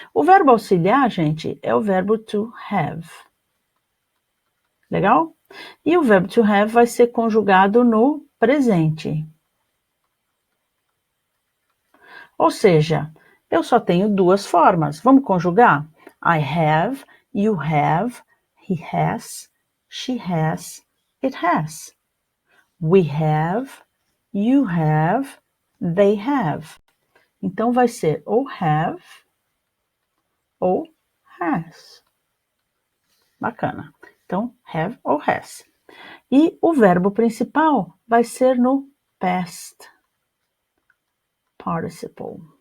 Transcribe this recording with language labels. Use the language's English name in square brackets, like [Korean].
[Portuguese] O verbo auxiliar, gente, é o verbo to have. Legal? E o verbo to have vai ser conjugado no presente. Ou seja, eu só tenho 2 formas. Vamos conjugar? [English] I have, you have, he has, she has, it has. We have, you have, they have. [Portuguese] Então vai ser ou have ou has. Bacana. Então, have ou has. E o verbo principal vai ser no past participle.